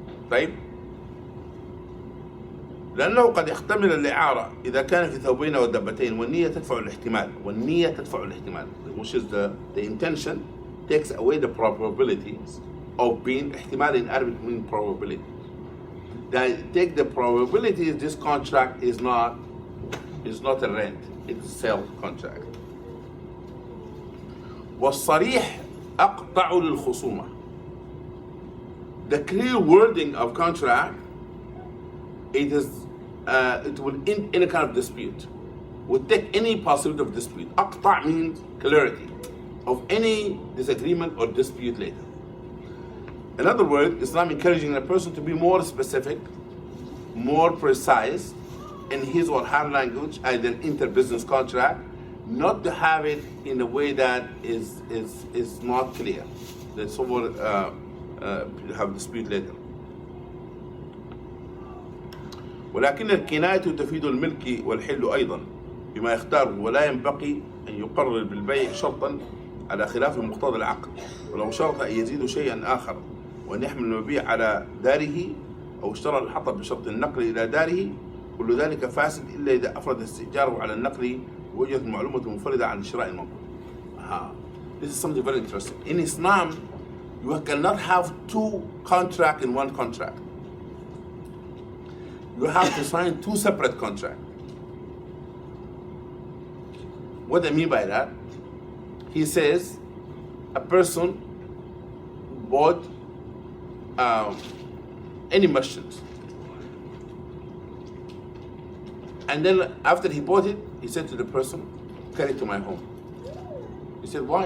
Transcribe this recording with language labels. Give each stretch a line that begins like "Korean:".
Arabic: طيب لأنه قد يحتمل الإعارة إذا كان في ثوبين ودبتين والنية تدفع الاحتمال والنية تدفع الاحتمال,
English: which is the intention takes away the probabilities of being
Arabic: احتمال
English: in Arabic means probability. That take the probability this contract is not a rent, it's a sale contract.
Arabic: والصريح أقطع للخصومة.
English: The clear wording of contract, it will end any kind of dispute, would take any possibility of dispute. أقطع means clarity of any disagreement or dispute later. In other words, Islam encouraging a person to be more specific, more precise in his or her language, either inter-business contract, not to have it in a way that is not clear. That someone have dispute later.
Arabic: ولكن الكناية تفيد الملك والحل أيضا بما يختار, ولا ينبغي أن يقرر بالبيع شرطا على خلاف مقتضى العقد, ولو شرط أن يزيد شيئا آخر وأن يحمل المبيع على داره أو اشترى الحطب بشرط النقل إلى داره, كل ذلك فاسد إلا إذا أفرد استئجاره على النقل ووجدت المعلومة منفردة عن شراء المنقول.
English: This is something very interesting. In Islam, you cannot have two contracts in one contract. You have to sign two separate contracts. What I mean by that, he says a person bought any merchant, and then after he bought it, he said to the person, carry it to my home. He said, why?